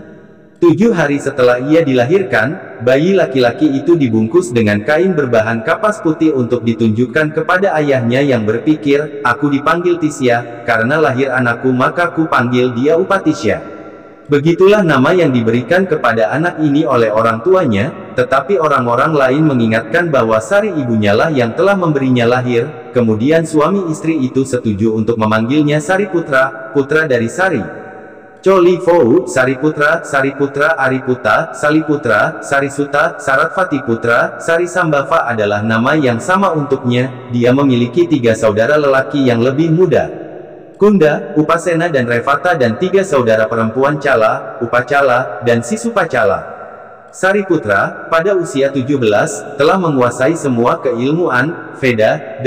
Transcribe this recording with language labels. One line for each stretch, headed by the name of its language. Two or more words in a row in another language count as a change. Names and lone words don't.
Indonesian: 7 hari setelah ia dilahirkan, bayi laki-laki itu dibungkus dengan kain berbahan kapas putih untuk ditunjukkan kepada ayahnya yang berpikir, "Aku dipanggil Tisya, karena lahir anakku maka ku panggil dia Upatisya." Begitulah nama yang diberikan kepada anak ini oleh orang tuanya, tetapi orang-orang lain mengingatkan bahwa Sari ibunya lah yang telah memberinya lahir. Kemudian suami istri itu setuju untuk memanggilnya Sariputra, putra dari Sari. Coli Fou, Sariputra, Ariputa, Saliputra, Sarisuta, Saratfati Putra, Sarisambava adalah nama yang sama untuknya. Dia memiliki 3 saudara lelaki yang lebih muda, Kunda, Upasena dan Revata, dan 3 saudara perempuan, Cala, Upacala, dan Sisupacala. Sariputra, pada usia 17, telah menguasai semua keilmuan Veda.